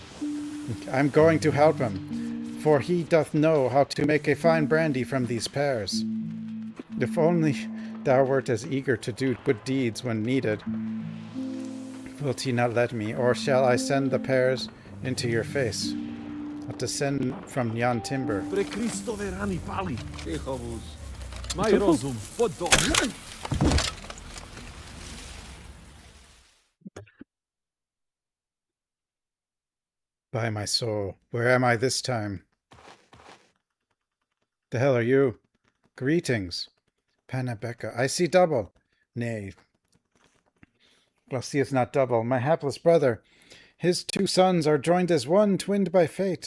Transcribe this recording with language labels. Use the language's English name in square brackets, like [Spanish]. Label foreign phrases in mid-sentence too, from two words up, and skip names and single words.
[English] I'm going to help him, for he doth know how to make a fine brandy from these pears. If only thou wert as eager to do good deeds when needed. Wilt he not let me, or shall I send the pears into your face? I'll descend from yon timber. [Slovak] Pre Kristove rany pali. [Czech] Ticho vůz. Maj rozum, pojď do... [English] By my soul, where am I this time? The hell are you? Greetings. Panabeka, I see double. Nay, thou seest not double. My hapless brother, his 2 sons are joined as one, twinned by fate.